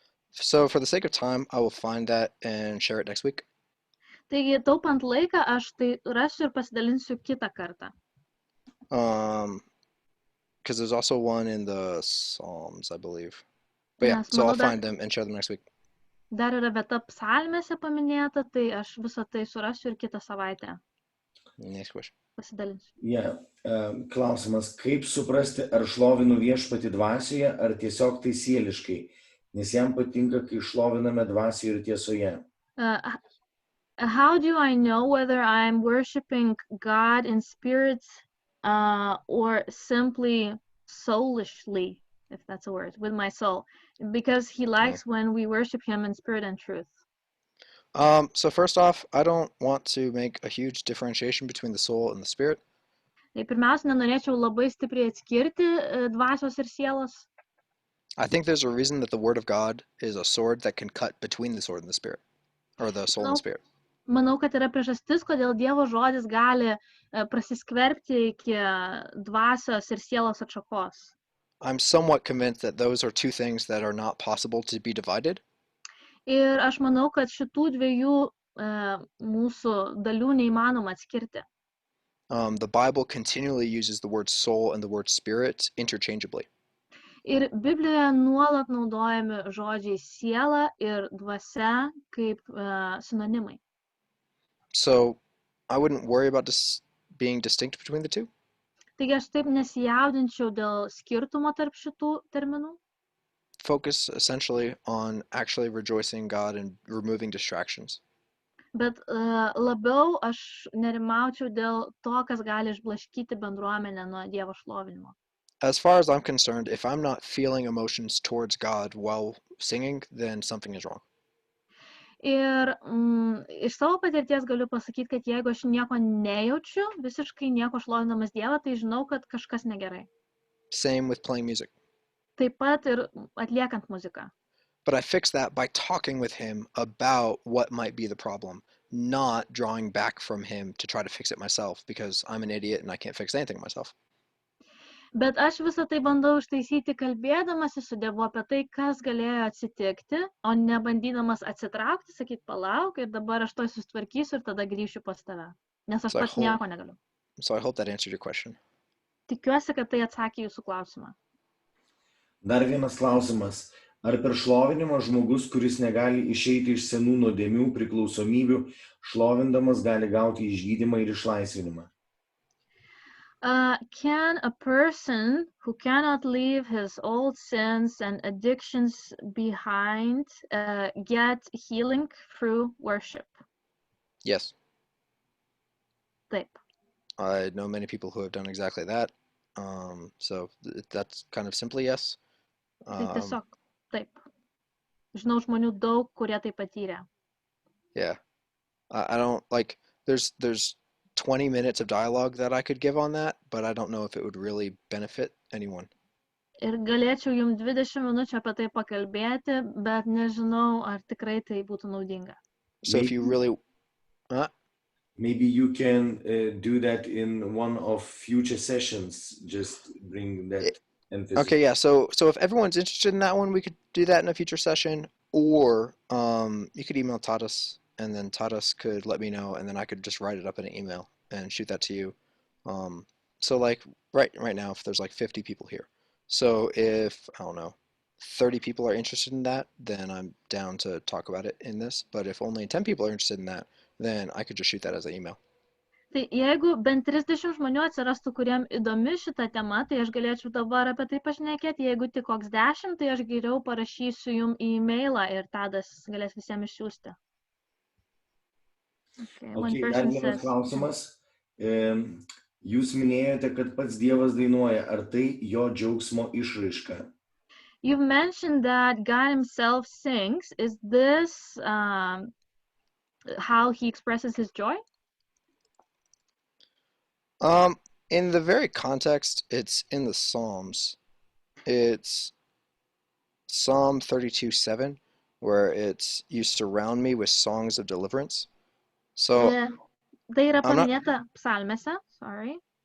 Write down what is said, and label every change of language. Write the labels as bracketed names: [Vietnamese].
[English] So for the sake of time, I will find that and share it next week. [Lithuanian] Taigi, taupant laiką, aš tai rasiu ir pasidalinsiu kitą kartą. [English] Because there's also one in the Psalms, I believe. But yeah, so I'll find them and share them next week. [Lithuanian] Dar yra vieta psalmėse paminėta, tai aš visą tai surasiu ir kitą savaitę. [English] Next question. [Lithuanian] Pasidalinsiu. [English] Yeah. [Lithuanian] Klausimas, kaip suprasti, ar šlovinu viešpatį dvasioje, ar tiesiog tai sieliškai, nes jam patinka, kai šloviname dvasioje ir tiesoje. [English] How do I know whether I'm worshiping God in spirit or simply soulishly, if that's a word, with my soul? Because he likes when we worship him in spirit and truth. So first off, I don't want to make a huge differentiation between the soul and the spirit. [Lithuanian] Tai pirmiausia, nenorėčiau labai stipriai atskirti dvasios ir sielos. [English] I think there's a reason that the word of God is a sword that can cut between the sword and the spirit, or the soul and the spirit. [Lithuanian] Manau, kad yra priežastis, kodėl Dievo žodis gali prasiskverbti iki dvasios ir sielos atšakos. [English] I'm somewhat convinced that those are two things that are not possible to be divided. [Lithuanian] Ir aš manau, kad šitų dviejų mūsų dalių neįmanoma atskirti. [English] The Bible continually uses the word soul and the word spirit interchangeably. [Lithuanian] Ir Biblijoje nuolat naudojami žodžiai siela ir dvasia kaip sinonimai. [English] So I wouldn't worry about being distinct between the two. [Lithuanian] Taigi aš taip nesijaudinčiau dėl skirtumo tarp šitų terminų. [English] Focus essentially on actually rejoicing God and removing distractions. [Lithuanian] Bet labiau aš nerimaučiau dėl to, kas gali išblaškyti bendruomenę nuo Dievo šlovinimo. [English] As far as I'm concerned, if I'm not feeling emotions towards God while singing, then something is wrong. [Lithuanian] Ir iš savo patirties galiu pasakyti, kad jeigu aš nieko nejaučiu, visiškai nieko šlovinamas Dievą, tai žinau, kad kažkas negerai. [English] Same with playing music. [Lithuanian] Taip pat ir atliekant muziką. [English] But I fix that by talking with him about what might be the problem, not drawing back from him to try to fix it myself, because I'm an idiot and I can't fix anything myself. [Lithuanian] Bet aš visą tai bandau ištaisyti kalbėdamasi su Dievu apie tai, kas galėjo atsitikti, o ne bandydamas atsitraukti, sakyti palauk ir dabar aš to susitvarkysiu ir tada grįšiu pas tave, nes aš pats nieko negaliu. [English] So I hope that answered your question. [Lithuanian] Tikiuosi, kad tai atsakė jūsų klausimą. Dar vienas klausimas. Ar per šlovinimą žmogus, kuris negali išeiti iš senų nuodėmių priklausomybių, šlovindamas gali gauti išgydymą ir išlaisvinimą? [English] Can a person who cannot leave his old sins and addictions behind get healing through worship? Yes. [Lithuanian] Taip. [English] I know many people who have done exactly that. So that's kind of simply yes. [Lithuanian] Tai tiesiog taip. Žinau žmonių daug, kurie tai patyrė. [English] Yeah. I don't like, there's 20 minutes of dialogue that I could give on that, but I don't know if it would really benefit anyone. [Lithuanian] Ir galėčiau jums 20 minučių apie tai pakalbėti, bet nežinau, ar tikrai tai būtų naudinga. [English] So if you really... Maybe you can do that in one of future sessions, just bring that emphasis. Okay, yeah, so if everyone's interested in that one, we could do that in a future session, or you could email Tadas, and then Tadas could let me know, and then I could just write it up in an email and shoot that to you. So like right now, if there's like 50 people here, so if, I don't know, 30 people are interested in that, then I'm down to talk about it in this. But if only 10 people are interested in that, then I could just shoot that as an email. [Lithuanian] Tai jeigu bent 30 žmonių atsirastų, kuriem įdomi šita tema, tai aš galėčiau dabar apie tai pašnekėti. Jeigu tik koks 10, tai aš geriau parašysiu jums į e-mailą ir Tadas galės visiems išsiųsti. Okay, dar vienas klausimas. Jūs minėjote, kad pats Dievas dainuoja. Ar tai jo džiaugsmo išraiška? [English] You've mentioned that God himself sings. Is this how he expresses his joy? In the very context, it's in the Psalms. It's Psalm 32:7, where it's, you surround me with songs of deliverance. So [Lithuanian] Tai yra paminėta psalmėse, sorry.